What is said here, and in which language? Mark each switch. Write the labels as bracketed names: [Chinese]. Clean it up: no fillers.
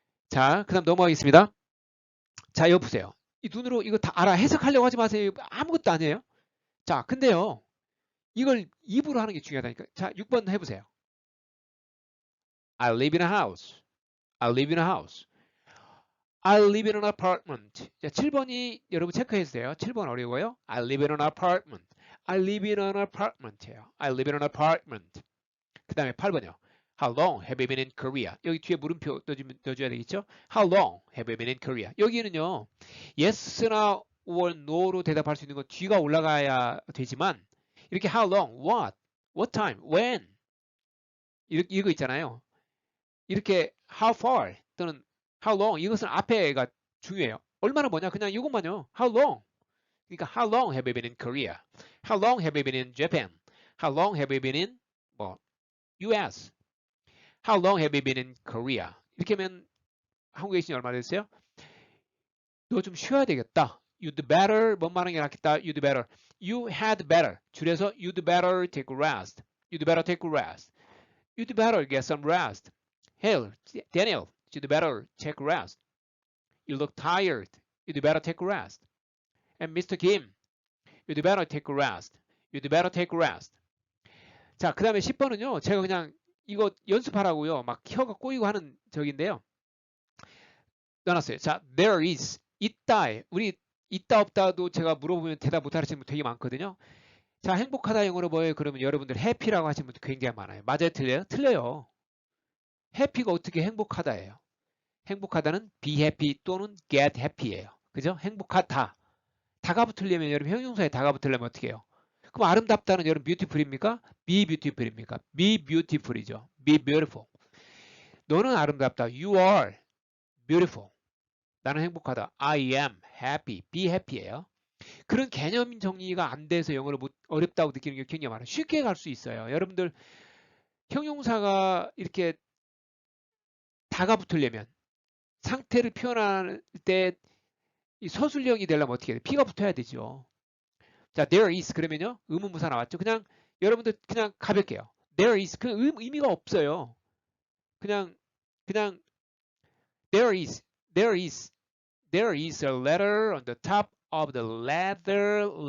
[Korean] 자, 그 다음 넘어가겠습니다. 자, 여기 보세요. 이 눈으로 이거 다 알아. 해석하려고 하지 마세요. 아무것도 아니에요. 자, 근데요. 이걸 입으로 하는 게 중요하다니까. 자, 6번 해보세요. [English] I live in a house. I live in a house. I live in an apartment. [Korean] 자, 7번이 여러분 체크해 주세요. 7번 어려워요. [English] I live in an apartment. I live in an apartment예요. I live in an apartment. [Korean] 그 다음에 8번이요. [English] How long have you been in Korea? [Korean] 여기 뒤에 물음표 넣어줘야 되겠죠? [English] How long have you been in Korea? [Korean] 여기는요. yes나 or no로 대답할 수 있는 건 뒤가 올라가야 되지만 이렇게 how long, what time, when 이거 있잖아요. 이렇게 how far 또는 how long 이것은 앞에가 중요해요. 얼마나 뭐냐 그냥 이것만요. [English] How long. [Korean] 그러니까 [English] how long have you been in Korea? How long have you been in Japan? How long have you been in [Korean] 뭐 [English] US? How long have you been in Korea? [Korean] 이렇게 하면 한국에 계신 지 얼마 됐어요? 너 좀 쉬어야 되겠다. [English] You'd better [Korean] 뭔 말하는 게 낫겠다. [English] You'd better. You had better. [Korean] 줄여서 [English] you'd better take a rest. You'd better take a rest. You'd better get some rest. Hell, Daniel, you'd better take a rest. You look tired. You'd better take a rest. And Mr. Kim, you'd better take a rest. You'd better take a rest. [Korean] 자, 그 다음에 10번은요. 제가 그냥 이거 연습하라고요. 막 혀가 꼬이고 하는 적인데요. 넣어놨어요. 자, there is. 있다에. 우리 있다 없다도 제가 물어보면 대답 못 하시는 분 되게 많거든요. 자, 행복하다 영어로 뭐예요? 그러면 여러분들 해피라고 하시는 분들 굉장히 많아요. 맞아요? 틀려요? 틀려요. 해피가 어떻게 행복하다예요? 행복하다는 [English] be happy [Korean] 또는 [English] get happy [Korean] 예요. 그죠? 행복하다. 다가 붙으려면 여러분 형용사에 다가 붙으려면 어떻게 해요? 그럼 아름답다는 여러분 beautiful입니까? [English] be beautiful [Korean] 입니까? be beautiful이죠. [English] be beautiful. [Korean] 너는 아름답다. [English] You are beautiful. [Korean] 나는 행복하다. [English] I am happy. be happy예요. [Korean] 그런 개념 정리가 안 돼서 영어를 어렵다고 느끼는 게 굉장히 많아요. 쉽게 갈 수 있어요. 여러분들 형용사가 이렇게 다가 붙으려면 상태를 표현할 때 이 서술형이 되려면 어떻게 해야 돼? P가 붙어야 되죠. 자, there is 그러면요. 의문부사 나왔죠. 그냥 여러분들 그냥 가볍게요. there is 그 의미가 없어요. 그냥 [English] there is there is there is a letter on the top of the ladder.